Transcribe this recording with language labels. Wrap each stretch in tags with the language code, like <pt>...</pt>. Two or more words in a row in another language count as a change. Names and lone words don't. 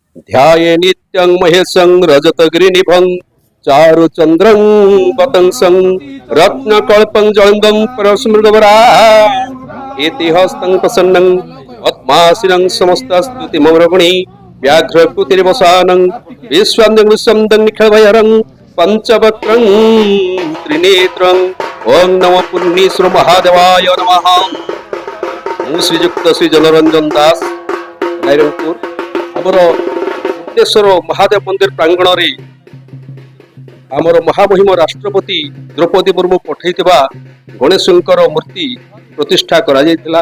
<sa>ध्याये नित्यं महेशं रजतगिरिनिभं चारुचन्द्रं पतंसं रत्नकल्पं जलंगं परस्मृतवरा इतिहस्तं प्रसन्नं पद्मासीनं समस्तस्तुतिमवरगुणी व्याघ्रकृतिर्वसानं विश्वं निखिलभयरं पंचवक्त्रं त्रिनेत्रं ओं नमः पुण्येश्वर महादेवाय नमः।</sa> <or>ମୁଁ ଶ୍ରୀଯୁକ୍ତ ଶ୍ରୀ ଜନରଞ୍ଜନ ଦାସ ନାଇରଙ୍ଗପୁର ଆମର ବୁଦ୍ଧେଶ୍ୱର ମହାଦେବ ମନ୍ଦିର ପ୍ରାଙ୍ଗଣରେ ଆମର ମହାମହିମ ରାଷ୍ଟ୍ରପତି ଦ୍ରୌପଦୀ ମୁର୍ମୁ ପଠାଇଥିବା ଗଣେଶଙ୍କର ମୂର୍ତ୍ତି ପ୍ରତିଷ୍ଠା କରାଯାଇଥିଲା।</or>